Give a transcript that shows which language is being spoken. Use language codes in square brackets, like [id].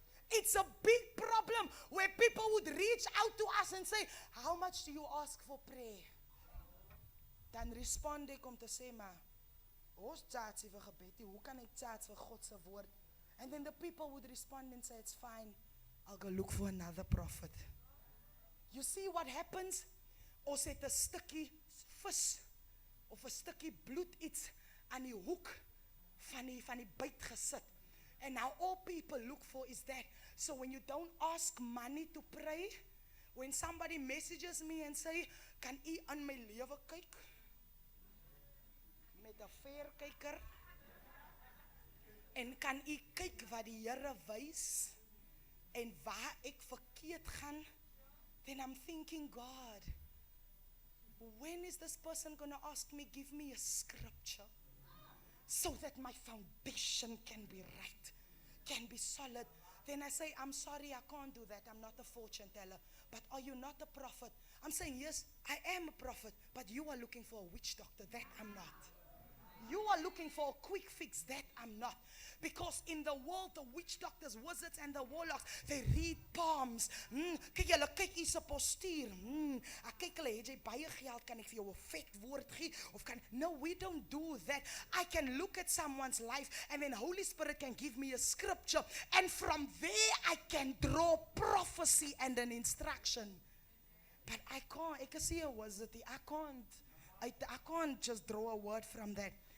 [en] It's a big problem where people would reach out to us and say, how much do you ask for prayer? [af] Dan respond ek om te sê, maar ons charge vir gebed, hoe kan ek charge vir God se woord? [en] And then the people would respond and say, it's fine, I'll go look for another prophet. You see what happens? [af] Ons het 'n stukkie vis of 'n stukkie bloed iets aan die hoek van die byt gesit. [en] And now all people look for is that. So when you don't ask money to pray, when somebody messages me and say, [af] kan u aan my lewe kyk? Met 'n verkyker, en kan u kyk wat die Here wys en waar ek verkeerd gaan, [en] then I'm thinking, God, when is this person going to ask me, give me a scripture so that my foundation can be right, can be solid? Then I say, I'm sorry, I can't do that, I'm not a fortune teller. But are you not a prophet? I'm saying, yes, I am a prophet, but you are looking for a witch doctor. That I'm not. You are looking for a quick fix. That I'm not. Because in the world, the witch doctors, wizards, and the warlocks, they read palms. [af] Kyk julle, kyk hier se postuur. Kyk hulle, het jy baie geld, kan ek vir jou 'n vet woord gee? Of kan, [en] no, we don't do that. I can look at someone's life, and then Holy Spirit can give me a scripture, and from there I can draw prophecy and an instruction. But I can't, [af] ek is hier wizard, [en] I can't just draw a word from that.